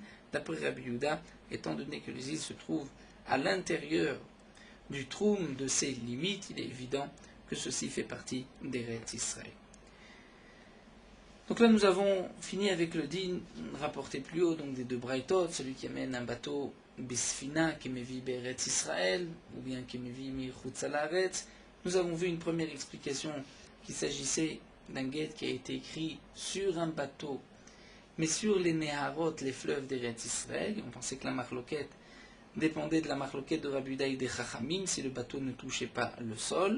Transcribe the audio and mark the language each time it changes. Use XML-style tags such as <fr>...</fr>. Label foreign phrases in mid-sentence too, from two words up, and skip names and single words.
<fr>D'après Rabbi Yehuda, étant donné que les îles se trouvent à l'intérieur du troum de ses limites, il est évident que ceci fait partie d'Eretz Israël. Donc là, nous avons fini avec le din rapporté plus haut, donc des deux braïtot, celui qui amène un bateau bisfina, qui</fr> <he>מביא בארץ ישראל,</he> <fr>ou bien qui</fr> <he>מביא מחוץ לארץ.</he> <fr>Nous avons vu une première explication qu'il s'agissait d'un guet qui a été écrit sur un bateau, mais sur les Neharot, les fleuves d'Eretz Israël. On pensait que la marloquette dépendait de la marloquette de Rabbi Yehuda et des Chachamim, si le bateau ne touchait pas le sol.</fr>